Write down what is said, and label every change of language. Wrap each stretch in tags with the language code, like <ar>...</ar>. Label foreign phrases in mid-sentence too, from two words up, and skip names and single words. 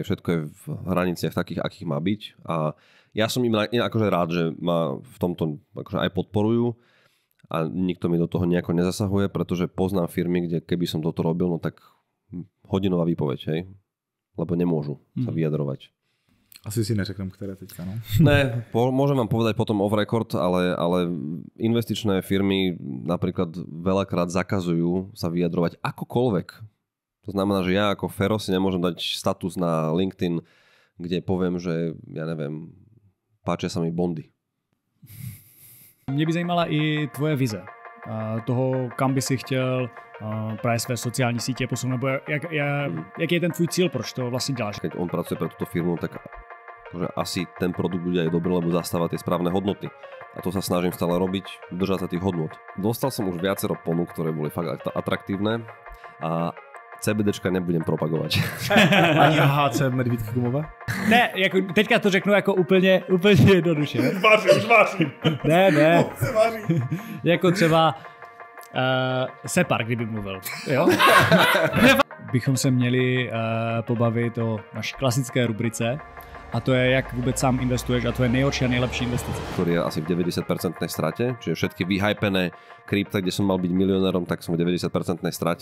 <sk>Všetko je v hraniciach takých, akých má byť a ja som im akože rád, že ma v tomto akože aj podporujú a nikto mi do toho nejako nezasahuje, pretože poznám firmy, kde keby som toto robil, no tak hodinová výpoveď, hej? Lebo nemôžu sa vyjadrovať.</sk> <cs>Asi si neřeknem, ktoré teďka, no.</cs> <sk>Ne, môžem vám povedať potom</sk> <en>off record,</en> <sk>ale investičné firmy napríklad veľakrát zakazujú sa vyjadrovať akokoľvek. To znamená, že ja ako Fero si nemôžem dať status na LinkedIn, kde poviem, že ja neviem, páčia sa mi Bondy.</sk> <cs>Mě by zajímala i tvoje vize. Toho, kam by si chtěl právě své sociální sítě posunout, nebo jaký je ten tvůj cíl, proč to vlastně děláš?</cs> <sk>Keď on pracuje pre túto firmu, tak že asi ten produkt bude aj dobrý, lebo zastáva tie správne hodnoty. A to sa snažím stále robiť, držať sa tých hodnot. Dostal som už viacero ponúk, ktoré boli fakt atraktívne a CBDčka nebudem propagovať.</sk> <cs>Ani HC medvídky gumové? Ne, jako, teďka to řeknu jako úplně jednoduše. Už vážím. Ne. Jako třeba Separ, kdyby mluvil. Jo? Bychom se měli pobavit o naší klasické rubrice, a to je, jak vůbec sám investuješ a to je nejhorší a nejlepší investice.</cs> <sk>Ktorý je asi v 90% strate, čiže všetky vyhypené krypta, kde som mal byť milionérom, tak som v 90% strate.</sk>